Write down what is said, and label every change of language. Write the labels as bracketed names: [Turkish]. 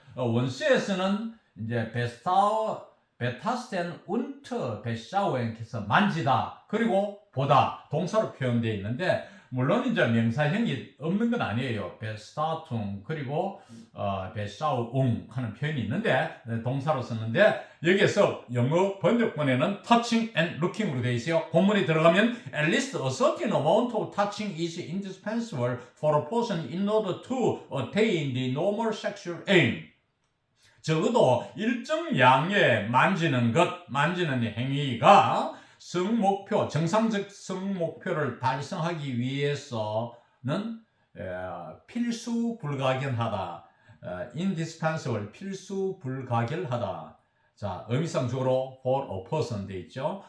[Korean] 원수에서는 이제 베타스텐 운트 베샤우엔께서 만지다 그리고 보다 동사로 표현되어 있는데, 물론 이제 명사형이 없는 건 아니에요. 베스타퉁 그리고 베샤우웅 하는 표현이 있는데 동사로 썼는데, 여기에서 영어 번역본에는 [English] touching and looking [Korean] 으로 되어 있어요. 본문에 들어가면 [English] at least a certain amount of touching is indispensable for a person in order to attain the normal sexual aim. [Korean] 적어도 일정 양의 만지는 행위가 성목표, 정상적 성목표를 달성하기 위해서는 필수 불가결하다. indispensable, 필수 불가결하다. 자, 의미상적으로 [English] for a person [Korean] 돼 있죠.